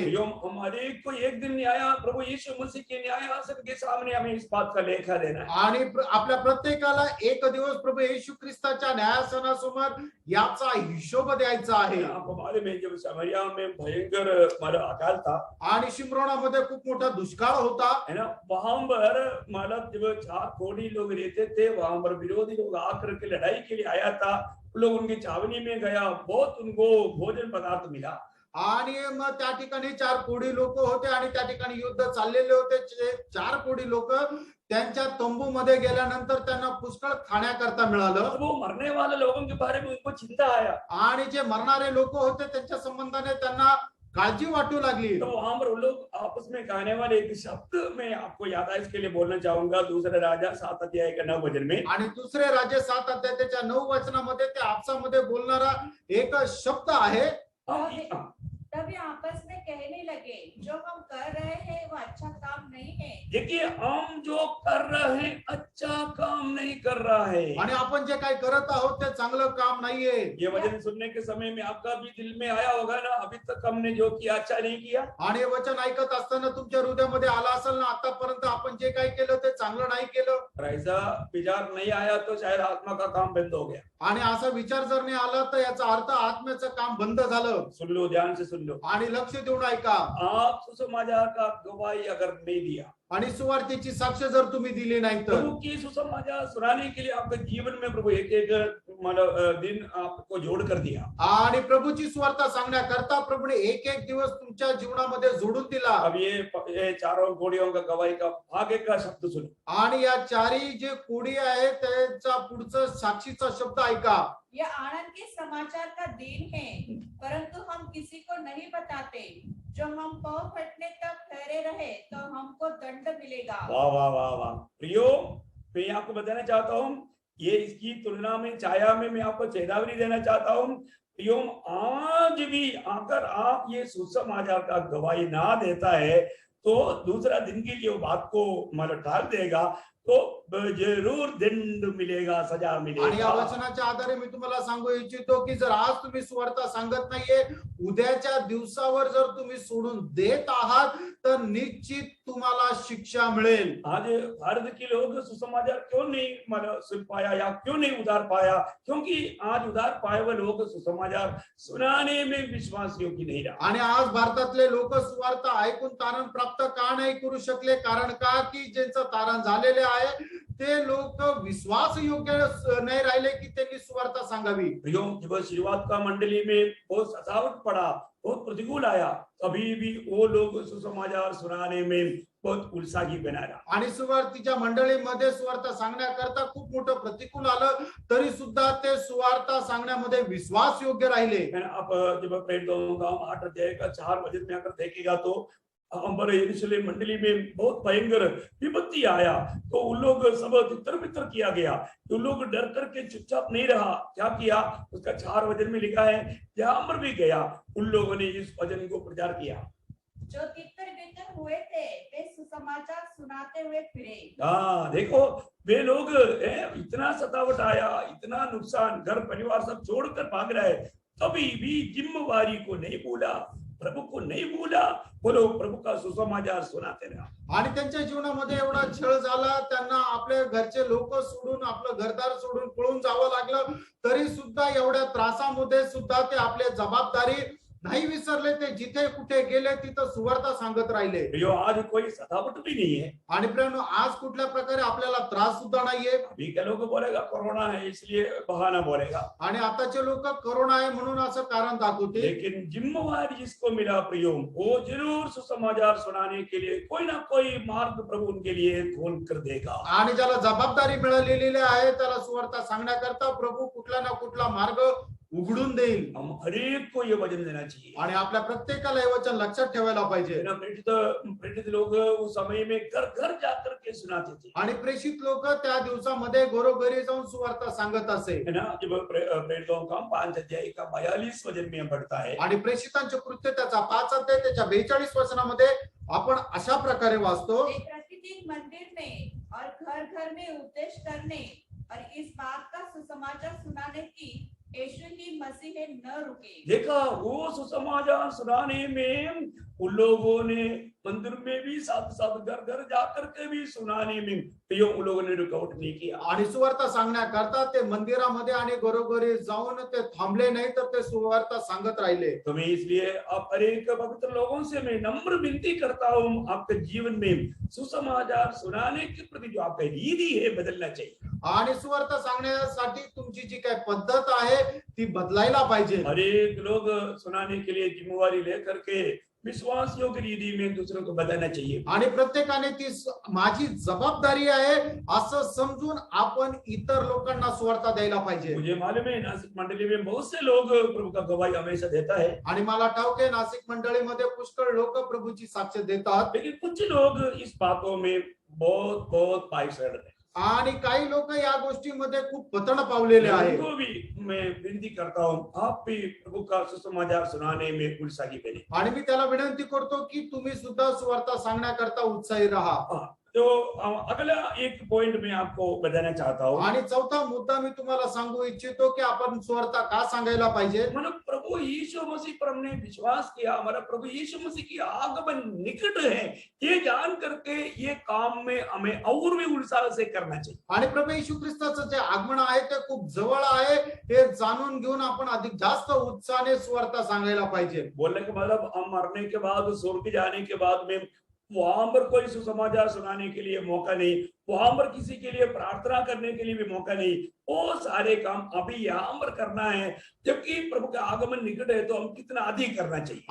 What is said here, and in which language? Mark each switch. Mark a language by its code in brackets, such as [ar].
[hi] हमारे को एक दिन न्याय प्रभु यीशु मसीह के न्यायासन के सामने हमें इस बात का लेखा देना है। [mr] आणि आपल्या प्रत्येकाला एक दिवस प्रभु येशू ख्रिस्ताच्या न्यायासनासमोर याचा हिशोब द्यायचा आहे. [hi] हमारे में जब समरिया में भयंकर अकाल था [mr] आणि शिमरोनामध्ये खूप मोठा दुष्काळ होता, [hi] है ना, वहां पर मतलब जब 4 कोड़ी लोग रहते थे, वहां पर विरोधी लोग आकर के लड़ाई के लिए आया था, लोग उनकी छावनी में गया, बहुत उनको भोजन पदार्थ मिला। [mr] आणि मग त्या ठिकाणी 4 कोटी लोक होते आणि त्या ठिकाणी युद्ध चाललेले होते. 4 कोटी लोक त्यांच्या तंबूमध्ये गेल्यानंतर त्यांना पुष्कळ खाण्याकरता मिळालं. [hi] वो मरने वाले लोगों के बारे में उनको चिंता आया, [mr] आणि जे मरणारे लोक होते त्यांच्या संबंधाने त्यांना काळजी वाटू लागली. [hi] तो वहां पर लोग आपस में कहने वाले एक शब्द मैं आपको याद है, इसके लिए बोलना चाहूंगा। दूसरे राजा 7 अध्याय का 9 वचन में, [mr] आणि दुसरे राजे 7 अध्यायाच्या 9 वचनामध्ये ते आपसामध्ये बोलणारा एक शब्द आहे. [hi] तभी आपस में कहने लगे, जो हम कर रहे हैं वो अच्छा काम नहीं है। देखिए, हम जो कर रहे हैं अच्छा काम नहीं कर रहा है। [mr] आणि आपण जे काही करत आहोत ते चांगलं काम नाहीये. [hi] ये वचन सुनने के समय में आपका भी दिल में आया होगा ना, अभी तक हमने जो किया अच्छा नहीं किया। [mr] आणि हे वचन ऐकत असताना तुमच्या हृदयामध्ये आला असेल ना, आतापर्यंत आपण जे काही केलं ते चांगलं नाही केलं. [hi] और ऐसा विचार नहीं आया तो शायद आत्मा का काम बंद हो गया। [mr] आणि असा विचार जर नाही आला तर याचा अर्थ आत्म्याचं काम बंद झालं. [hi] सुन लो, ध्यान से सुन लो। [mr] आणि लक्ष देऊन ऐका. [hi] आप सुसमाचार का गवाही अगर नहीं दिया, [mr] आणि सुवार्तेची साक्ष जर तुम्ही दिली नाही तर, [hi] प्रभु की सुसमाचार सुनाने के लिए आपके जीवन में प्रभु एक मतलब दिन आपको जोड़ कर दिया। [mr] आणि प्रभूची सुवार्ता सांगण्याकरता प्रभूने एक एक दिवस तुमच्या जीवनामध्ये जोडून दिला. [hi] अब ये चारों कोड़ियों का गवाही का आगे का शब्द सुनो। [mr] आणि या चारी जे कोडी आहे त्याचा पुढचं साक्षीचा शब्द ऐका. [hi] यह आनंद के समाचार का दिन है, परंतु हम किसी को नहीं बताते। जो हम पाँव फटने तक ठहरे रहे तो हमको दंड मिलेगा। वाह वाह वाह वाह। प्रियो, मैं आपको बताना चाहता हूँ, ये इसकी तुलना में छाया में मैं आपको चेतावनी देना चाहता हूँ। प्रियो, आज भी अगर आप ये सुसमाचार का गवाही ना देता है तो दूसरा दिन के लिए बात को मतलब टाल देगा तो जरूर दंड मिलेगा, सजा [mr] आणि [hi] मिलेगा। [mr] या वचनाच्या आधारे मी तुम्हाला सांगू इच्छितो की जर आज तुम्ही सुवार्ता सांगत नाहीये, उद्याच्या दिवसावर जर तुम्ही सोडून देत आहात तर निश्चित तुम्हाला शिक्षा मिळेल. [hi] आज भारत के लोग सुसमाचार क्यों नहीं मतलब सुन पाया या क्यों नहीं उधार पाया? क्योंकि आज उधार पाए हुए लोग सुसमाचार सुनाने में विश्वास योग्य नहीं रहा। [mr] आणि आज भारतातले लोक सुवार्ता ऐकून तारण प्राप्त का नाही करू शकले? कारण का की ज्यांचं तारण झालेले आहे ते लोक विश्वास योग्य नाही राहिले की त्यांनी सुवार्ता सांगावी. [hi] प्रियो, जब शुरुआत का मंडली में बहुत सजावट पड़ा बहुत प्रतिकूल आया, तभी भी वो लोग सुसमाचार सुनाने में बहुत उत्साही बना रहा। [mr] आणि सुवार्तीच्या मंडळीमध्ये सुवार्ता सांगण्याकरता खूप मोठं प्रतिकूल आलं, तरी सुद्धा ते सुवार्ता सांगण्यामध्ये विश्वास योग्य राहिले. [hi] मैंने आप जब प्रेरितों का 8 अध्याय का 4 वचन में अगर देखेगा तो हमारे यरूशलेम मंडली में बहुत भयंकर विपत्ति आया, तो उन लोग सब तितर बितर किया गया, तो लोग डर करके चुपचाप नहीं रहा, क्या किया उसका 4 वचन में लिखा है, जहां पर भी गया उन लोगों ने इस वचन को प्रचार किया। जो तितर बितर हुए थे वे सुसमाचार सुनाते हुए फिरे। हाँ देखो, वे लोग इतना सतावट आया, इतना नुकसान, घर परिवार सब छोड़कर भाग रहे, तभी भी जिम्मेवारी को नहीं भूला, प्रभु को नहीं भूला, बोलो प्रभु का सुसमाचार सुनाते रहा। [mr] आणि त्यांच्या जीवनामध्ये एवढा छळ झाला, त्यांना आपल्या घरचे लोक सोडून आपलं घरदार सोडून पळून जावं लागलं, तरी सुद्धा एवढ्या त्रासामध्ये सुद्धा ते आपले जबाबदारी नाही विसरले. ते जिथे कुठे गेले तिथं सुवार्ता सांगत राहिले. [hi] यो आज कोई सतावट भी नहीं है। [mr] आणि प्रेम आज कुठल्या प्रकारे आपल्याला त्रास सुद्धा नाहीये. [hi] अभी क्या लोग बोलेगा कोरोना है इसलिए बहाना बोलेगा, [mr] आणि आताचे लोक कोरोना आहे म्हणून असं कारण दाखवतील. [hi] लेकिन जिम्मेवारी जिसको मिला प्रियो, वो जरूर सुसमाचार सुनाने के लिए कोई ना कोई मार्ग प्रभु उनके लिए खोल कर देगा। [mr] आणि ज्याला जबाबदारी मिळालेली आहे त्याला सुवार्ता सांगण्याकरता प्रभु कुठला ना कुठला मार्ग उघडून देईल. [hi] हम हर एक को ये वचन देना चाहिए। [mr] आणि आपल्या प्रत्येकाला हे वचन लक्षात ठेवायला पाहिजे. [hi] ना प्रेरित लोग उस समय में घर घर जाकर के सुनाते थे। [mr] आणि प्रेषित लोक त्या दिवसामध्ये घरोघरी जाऊन सुवार्ता सांगत असे. [hi] है ना, जब प्रेरितों का 5 अध्याय का 42 वचन में पढ़ता है, [mr] आणि प्रेषितांचे कृत्य त्याचा 5 अध्याय त्याच्या 42 वचनामध्ये आपण अशा प्रकारे वाचतो. [hi] वे प्रतिदिन मंदिर में और घर घर में उपदेश करने और इस बात का सुसमाचार सुनाने की यीशु ही मसीह है न रुके। देखा वो सुसमाचार सुनाने में उन लोगों ने मंदिर में भी साथ साथ घर घर जाकर के भी सुनाने में तो उन लोगों ने रुकावट नहीं किया। [mr] आणि सुवार्ता सांगण्याकरता ते मंदिरामध्ये आणि घरोघरी जाऊन ते थांबले नाही, तर ते सुवार्ता सांगत राहिले. [hi] तो मैं इसलिए आप अनेक पवित्र लोगों से मैं नम्र विनती करता हूँ, आपके जीवन में सुसमाचार सुनाने के प्रति जो आपका रीति है बदलना चाहिए। [mr] आणि सुवार्ता सांगण्यासाठी तुमची जी काही पद्धत आहे ती बदलायला पाहिजे. [hi] अनेक लोग सुनाने के लिए जिम्मेवारी लेकर के विश्वास योग्य रीति में दूसरों को बताना चाहिए। [mr] आणि प्रत्येकाने ती माझी जबाबदारी आहे असं समजून आपण इतर लोकांना सुवार्ता द्यायला पाहिजे. [hi] मुझे मालूम है नासिक मंडली में बहुत से लोग प्रभु का गवाही हमेशा देता है, [mr] आणि मला ठाऊक आहे नाशिक मंडळीमध्ये पुष्कळ लोक प्रभूची साक्ष देतात. [hi] लेकिन कुछ लोग इस बातों में बहुत बहुत पायसड़ है। [mr] आणि काही लोक या गोष्टीमध्ये खूप पतन पावलेले आहेत. [hi] उनको भी मैं विनती करता हूँ, आप भी प्रभु का सुसमाचार सुनाने में उत्साही बने। [mr] आणि मी त्याला विनंती करतो की तुम्ही सुद्धा सुवार्ता सांगण्याकरता उत्साही राहा. [hi] तो अगला एक पॉइंट मैं आपको बताना चाहता हूँ। [mr] आणि चौथा मुद्दा मी तुम्हाला सांगू इच्छितो की आपण सुवार्ता का सांगायला पाहिजे. [hi] मतलब प्रभु यीशु मसीह पर हमने विश्वास किया, हमारा प्रभु यीशु मसीह की आगमन निकट है, ये जान करके ये काम में हमें और भी उत्साह से करना चाहिए। [mr] आणि प्रभू येशू ख्रिस्ताचं जे आगमन आहे ते खूप जवळ आहे हे जाणून घेऊन आपण अधिक जास्त उत्साहाने सुवार्ता सांगायला पाहिजे. [hi] बोलने का मतलब हम मरने के बाद स्वर्ग जाने के बाद में वहां पर कोई सुसमाचार सुनाने के लिए मौका नहीं, वहां पर किसी के लिए प्रार्थना करने के लिए भी मौका नहीं, वो सारे काम अभी यहाँ पर करना है, जबकि प्रभु का आगमन निकट है, तो हम कितना अधिक करना चाहिए।